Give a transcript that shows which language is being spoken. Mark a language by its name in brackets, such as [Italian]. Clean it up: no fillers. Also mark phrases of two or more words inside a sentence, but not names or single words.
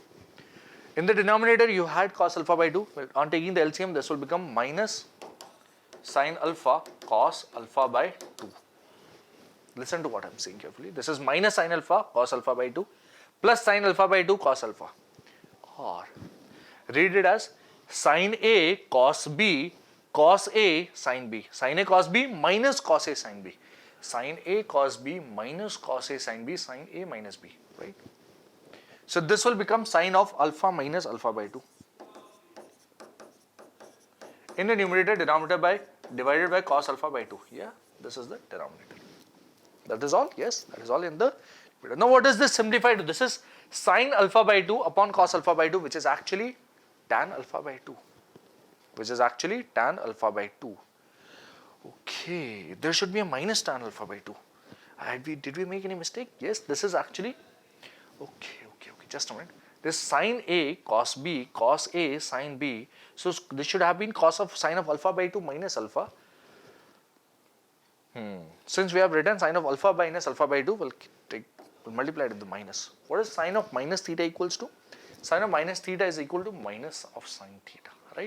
[English] In the denominator you had cos alpha by 2. On taking the LCM, this will become minus sin alpha cos alpha by 2. Listen to what I am saying carefully. This is minus sin alpha cos alpha by 2 plus sin alpha by 2 cos alpha, or read it as sin A cos B cos A sin B. Sin A cos B minus cos A sin B. Sin A cos B minus cos A sin B sin A minus B, right? So this will become sin of alpha minus alpha by 2. In the numerator, denominator divided by cos alpha by 2. Yeah, this is the denominator. That is all. Yes, that is all in the numerator. Now what does this simplify to? This is sin alpha by 2 upon cos alpha by 2, which is actually tan alpha by 2. Which is actually tan alpha by 2. Okay, there should be a minus tan alpha by 2. Did we make any mistake? Yes, this is actually, okay, just a minute. This sin A cos B cos A sin B. So this should have been cos of sin of alpha by 2 minus alpha. Since we have written sin of alpha minus alpha by 2, we'll multiply it with the minus. What is sin of minus theta equals to? Sine of minus theta is equal to minus of sine theta, right?